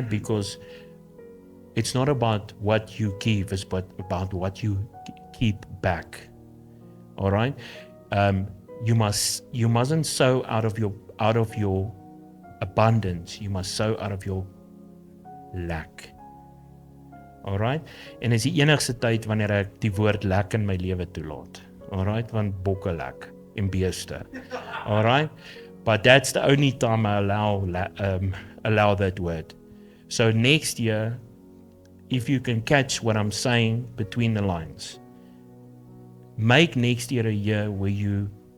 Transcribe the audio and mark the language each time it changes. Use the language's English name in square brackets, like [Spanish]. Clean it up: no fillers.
[English] Because it's not about what you give, it's about what you keep back. All right? You mustn't sow out of your abundance. You must sow out of your lack. Alright? [Afrikaans] En is die enigste tyd wanneer ek die woord lek in my lewe toelaat. Alright? Want bokke lek en beeste. Alright? [English] But that's the only time I allow that word. So next year, if you can catch what I'm saying between the lines, make next year a year where you